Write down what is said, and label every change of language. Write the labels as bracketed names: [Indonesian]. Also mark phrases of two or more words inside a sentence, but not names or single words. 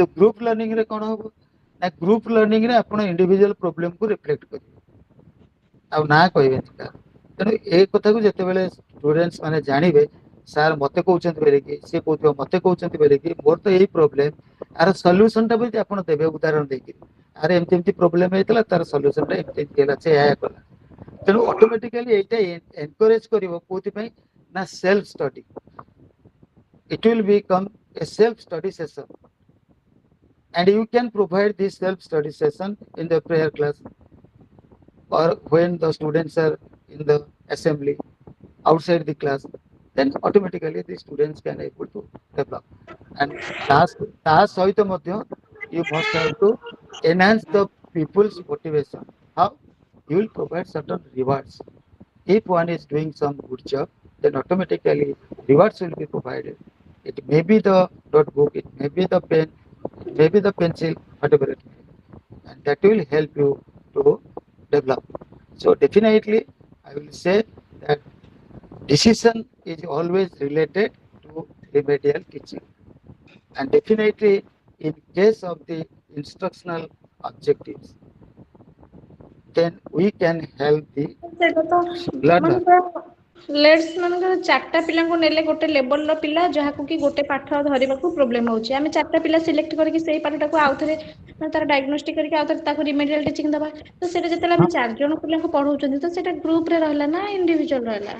[English] group learning [Odia] ରେ କଣ ହବ ନା [English] group learning [Odia] ରେ ଆପଣ [English] individual problemku [Odia] ରିଫ୍ଲେକ୍ଟ କରିବେ ଆଉ ନା କହିବେନି କାହାର ତେଣୁ ଏ କଥାକୁ ଯେତେବେଳେ ଷ୍ଟୁଡେଣ୍ଟସ୍ ମାନେ ଜାଣିବେ ସାର୍ ମତେ କହୁଛନ୍ତି ବୋଲିକି ସିଏ କହୁଥିବ ମତେ କହୁଛନ୍ତି ବୋଲିକି ମୋର ତ ଏଇ ପ୍ରୋବ୍ଲେମ ଆର ସଲ୍ୟୁସନ ଟା ବି ଆପଣ ଦେବେ ଉଦାହରଣ ଦେଇକି ଆରେ ଏମିତି ଏମିତି ପ୍ରୋବ୍ଲେମ ହେଇଥିଲା ତାର ସଲ୍ୟୁସନ ଟା ଏମିତି ଏମିତି ହେଲା ସେ ଏହା କଲା ତେଣୁ ଅଟୋମେଟିକାଲି ଏଇଟା ଏନକରେଜ କରିବ କୋଉଥିପାଇଁ ନା [English] self study it will become a self study session and you can provide this self study session in the prayer class or when the students are in the assembly outside the class then automatically the students can able to develop and [Odia] ତା ସହିତ ମଧ୍ୟ [English] you must have to enhance the people's motivation how you will provide certain rewards if one is doing some good job then automatically rewards will be provided it may be the notebook it may be the pen it may be the pencil whatever it may be and that will help you to develop so definitely I will say that decision is always related to remedial teaching and definitely in case of the instructional objectives then we can help the [Odia] ସେଇଟା ତ [English] learner [Odia] ମାନେ ଲେଟ୍ସ ମାନଙ୍କର ଚାରିଟା ପିଲାଙ୍କୁ ନେଲେ ଗୋଟେ ଲେବଲର ପିଲା ଯାହାକୁ କି ଗୋଟେ ପାଠ ଧରିବାକୁ ପ୍ରୋବ୍ଲେମ ହଉଛି ଆମେ ଚାରିଟା ପିଲା ସିଲେକ୍ଟ କରିକି ସେଇ ପାଠଟାକୁ ଆଉଥରେ ମାନେ ତାର ଡାୟଗ୍ନୋଷ୍ଟିକ କରିକି ଆଉଥରେ ତାକୁ [English] remedial teaching [Odia] ଦବା ତ ସେଇଟା ଯେତେବେଳେ ଆମେ 4 ଜଣ ପିଲାଙ୍କୁ ପଢଉଛନ୍ତି ତ ସେଇଟା ଗ୍ରୁପ ରେ ରହିଲା ନା ଇଣ୍ଡିଭିଜୁଆଲ ରହିଲା